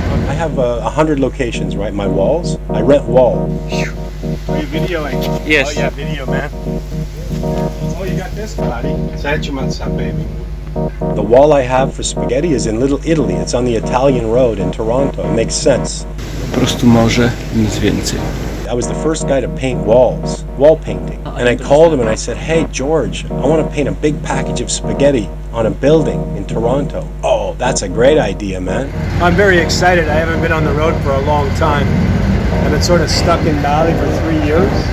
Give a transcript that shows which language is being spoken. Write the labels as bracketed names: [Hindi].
[English] I have 100 locations, right? My walls. I rent walls. Are you videoing? Yes. Oh yeah, video, man. Oh, you got this, buddy. Baby. The wall I have for spaghetti is in Little Italy. It's on the Italian road in Toronto. It makes sense. [Polish] Po prostu morze, nic więcej. [English] I was the first guy to paint walls, wall painting. And I called him and I said, hey, George, I want to paint a big package of spaghetti on a building in Toronto. Oh, that's a great idea, man. I'm very excited. I haven't been on the road for a long time. I've been sort of stuck in Bali for 3 years.